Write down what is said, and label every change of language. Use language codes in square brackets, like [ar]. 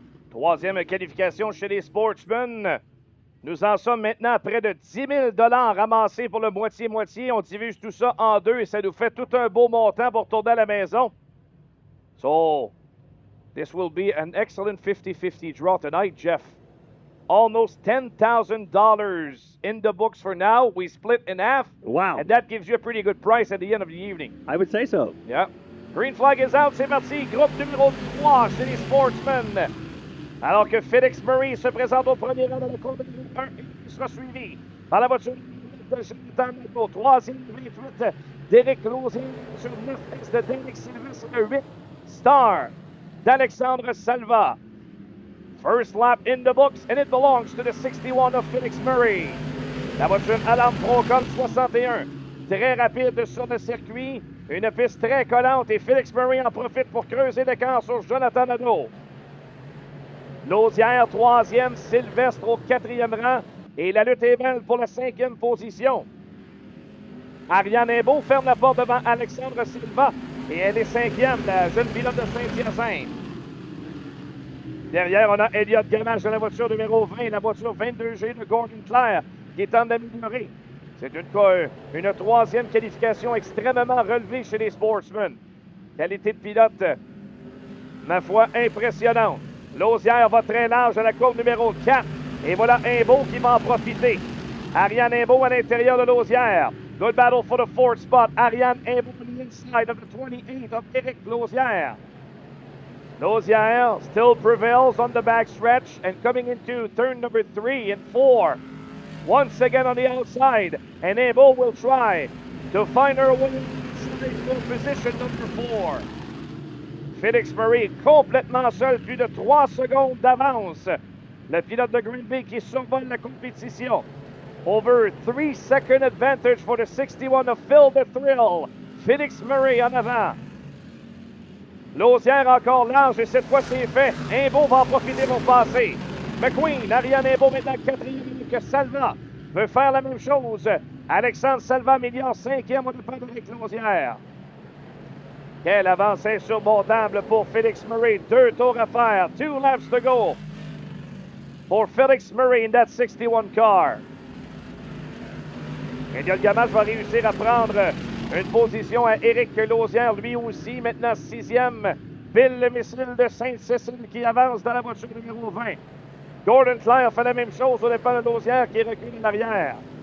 [fr] Troisième qualification chez les Sportsmen. Nous en sommes maintenant à près de 10 000 $ ramassés pour le moitié-moitié. On divise tout ça en deux et ça nous fait tout un beau montant pour retourner à la maison. [en] So, this will be an excellent 50-50 draw tonight, Jeff. Almost $10,000 in the books for now. We split in half. Wow. And that gives you a pretty good price at the end of the evening. I would say so. Yeah. Green flag is out. [fr] C'est parti. Groupe numéro 3 chez les Sportsmen. Alors que Félix Murray se présente au premier rang dans la courbe numéro 1 et il sera suivi par la voiture de Jonathan Nadeau. Troisième, 28, d'Éric Lausier sur 9 X de Derek Sylvestre, 8 Star d'Alexandre Salva. [en] First lap in the books, and it belongs to the 61 of Félix Murray. [fr] La voiture Alam Procol 61. Très rapide sur le circuit. Une piste très collante et Félix Murray en profite pour creuser l'écart sur Jonathan Nadeau. Lausière, troisième. Sylvestre au quatrième rang. Et la lutte est belle pour la cinquième position. Ariane Imbeau ferme la porte devant Alexandre Silva. Et elle est cinquième, la jeune pilote de Saint-Hyacinthe. Derrière, on a Elliott Gamache de la voiture numéro 20, la voiture 22G de Gordon Clare, qui est en d'améliorer. C'est une troisième qualification extrêmement relevée chez les Sportsmen. Qualité de pilote, ma foi, impressionnante. Lausière va très large à la courbe numéro 4. Et voilà Imbeau qui va en profiter. Ariane Imbeau à l'intérieur de Lausière. [en] Good battle for the fourth spot. Ariane Imbeau on the inside of the 28 of Éric Lausière. Lausière still prevails on the backstretch and coming into turn number 3 and 4. Once again on the outside, and Imbeau will try to find her way inside for position number 4. [fr] Félix Murray complètement seul, plus de 3 secondes d'avance. Le pilote de Granby qui survole la compétition. [en] Over 3-second advantage for the 61 of Phil the Thrill. [fr] Félix Murray en avant. Lausière encore large et cette fois c'est fait. Imbeau va en profiter pour passer. McQueen, Ariane Imbeau maintenant quatrième que Salva veut faire la même chose. Alexandre Salva améliore cinquième au départ d'Éric Lausière. Quelle avancée insurmontable pour Félix Murray. 2 tours à faire. [en] 2 laps to go for Félix Murray in that 61 car. [fr] Elliott Gamache va réussir à prendre une position à Éric Lausière, lui aussi, maintenant 6e. Bill le missile de Sainte-Cécile qui avance dans la voiture numéro 20. Gordon Clare fait la même chose au départ de Lausière qui recule en arrière.